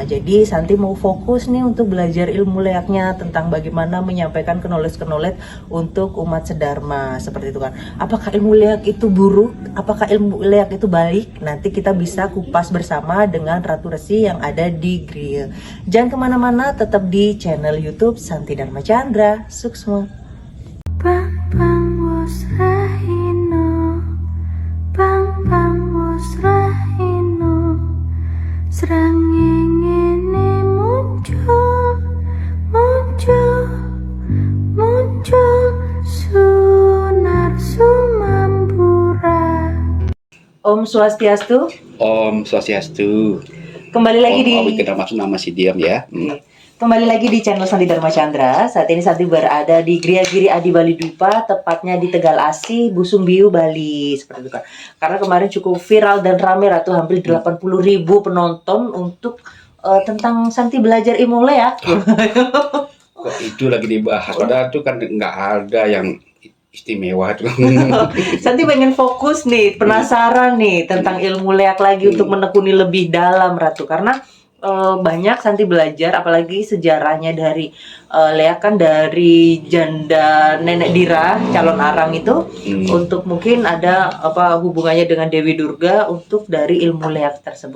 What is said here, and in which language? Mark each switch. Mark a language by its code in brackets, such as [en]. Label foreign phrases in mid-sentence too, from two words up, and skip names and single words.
[id] Jadi Santi mau fokus nih untuk belajar ilmu leaknya tentang bagaimana menyampaikan knowledge untuk umat sedharma seperti itu kan. Apakah ilmu leak itu buruk? Apakah ilmu leak itu baik? Nanti kita bisa kupas bersama dengan Ratu Resi yang ada di Griya. Jangan kemana-mana, tetap di channel YouTube Santi Dharma Chandra. Sukses semua. [ban] Bang bang wos rahino, bang wos rahino, srengenge muncul sunar sumambura. Om Swastiastu. Om Swastiastu. [id] Kembali lagi di kita masuk nama si diam ya. Kembali lagi di channel Santi Dharma Chandra. Saat ini Santi berada di Gria Giri Adi Bali Dwipa, tepatnya di Tegal Asi, Busungbiu, Bali. Seperti itu kan. Karena kemarin cukup viral dan ramai Ratu, hampir 80.000 penonton untuk tentang Santi belajar ilmu leak. Kok itu lagi dibahas? Padahal itu kan nggak ada yang istimewa tuh. Santi pengen fokus nih, penasaran nih tentang ilmu leak lagi untuk menekuni lebih dalam Ratu, karena banyak Santi belajar, apalagi sejarahnya dari leak kan dari janda nenek Dira calon arang itu untuk mungkin ada hubungannya dengan Dewi Durga untuk dari ilmu leak tersebut.